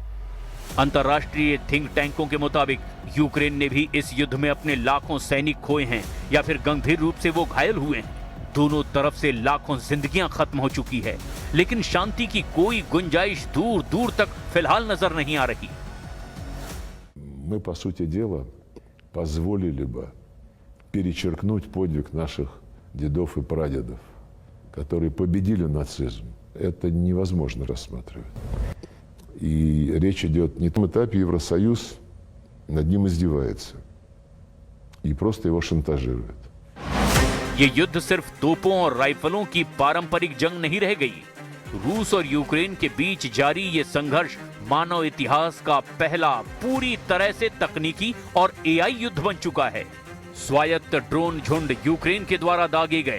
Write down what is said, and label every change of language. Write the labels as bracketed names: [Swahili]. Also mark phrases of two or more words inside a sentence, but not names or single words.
[Hindi] अंतर्राष्ट्रीय थिंक टैंकों के मुताबिक यूक्रेन ने भी इस युद्ध में अपने लाखों सैनिक खोए हैं या फिर गंभीर रूप से वो घायल हुए हैं। दोनों तरफ से लाखों जिंदगियां खत्म हो चुकी है, लेकिन शांति की कोई गुंजाइश दूर दूर तक फिलहाल नजर नहीं आ रही। [Russian] Мы, по сути дела, позволили бы перечеркнуть подвиг наших дедов и прадедов, которые победили нацизм. Это невозможно рассматривать. И речь идет не о том этапе, Евросоюз над ним издевается и просто его шантажирует. [Hindi] ये युद्ध सिर्फ तोपों और राइफलों की पारंपरिक जंग नहीं रह गई। रूस और यूक्रेन के बीच जारी ये संघर्ष मानव इतिहास का पहला पूरी तरह से तकनीकी और एआई युद्ध बन चुका है। स्वायत्त ड्रोन झुंड यूक्रेन के द्वारा दागे गए।